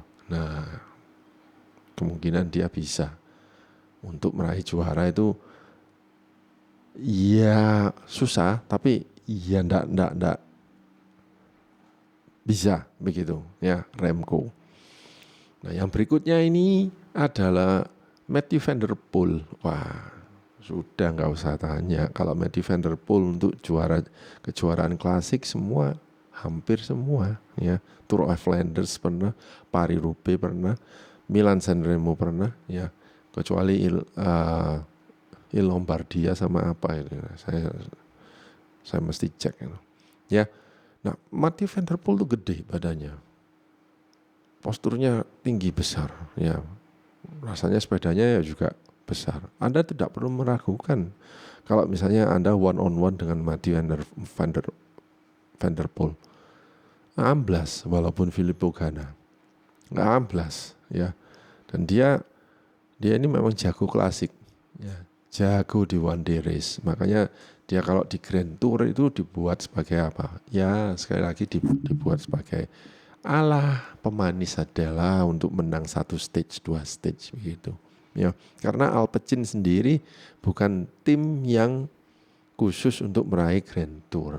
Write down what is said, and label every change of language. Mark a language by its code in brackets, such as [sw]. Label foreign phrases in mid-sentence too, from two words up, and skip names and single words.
[id] Nah, kemungkinan dia bisa untuk meraih juara itu ya susah, tapi ya ndak bisa begitu ya Remco. Nah, yang berikutnya ini adalah Mathieu van der Poel. Wah, sudah nggak usah tanya. Kalau Mathieu van der Poel untuk kejuaraan klasik hampir semua ya. Tour of Flanders pernah, Paris-Roubaix pernah, Milan-San Remo pernah ya. Kecuali Il Lombardia sama apa ini. Saya mesti cek ya. Nah, Mathieu van der Poel itu gede badannya. Posturnya tinggi besar ya. Rasanya sepedanya ya juga besar. Anda tidak perlu meragukan kalau misalnya Anda [en] one on one [id] dengan Mathieu van der Poel. Amblas walaupun Filippo Ganna. Nggak amblas ya. Dan dia ini memang jago klasik ya. Jago di [en] one day race. [id] Makanya dia kalau di Grand Tour itu dibuat sebagai apa? Ya sekali lagi dibuat sebagai pemanis adalah untuk menang 1 stage, 2 stage begitu. Ya, karena Alpecin sendiri bukan tim yang khusus untuk meraih Grand Tour.